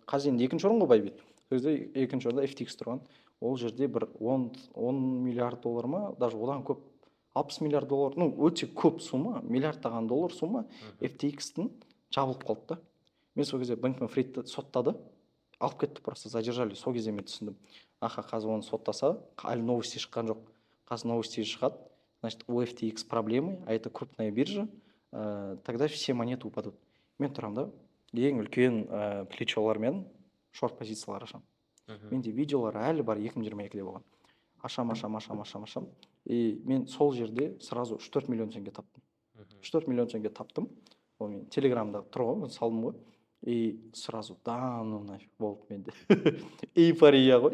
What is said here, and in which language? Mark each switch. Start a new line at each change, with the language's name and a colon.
Kazakh: Қазір енді екінші орын ғой Bybit. Сол кезде екінші орында FTX тұрған. Ол жерде бір $10 миллиард ма, даже одан көп 60 миллиард доллар, ну өте көп сумма, миллиардтаған доллар сумма FTX-тің жабылып қалды да. Мен сол кезде Бэнкман Фридті соттады, алып кетті,
Russian: просто задержали.
Kazakh: Сол кезде мен түсіндім, аха, қазір оны соттаса, әлі новости шыққан жоқ. Қазір новости шығады,
Russian: значит, у FTX проблемы, а это крупная биржа, тогда все монеты упадут.
Kazakh: Мен тұрамын да, ең үлкен плечолармен шорт позициялар ашамын. Менде видеолар әлі бар, 2022-де болған. Ашам. И мен сол жерде сразу 3-4 миллион теңге таптым. 3-4 миллион теңге таптым. Ол мен телеграмда тұр ғой, мен салдым ғой. И сразу
Russian: да ну нафиг
Kazakh: болды менде. Эйфория ғой.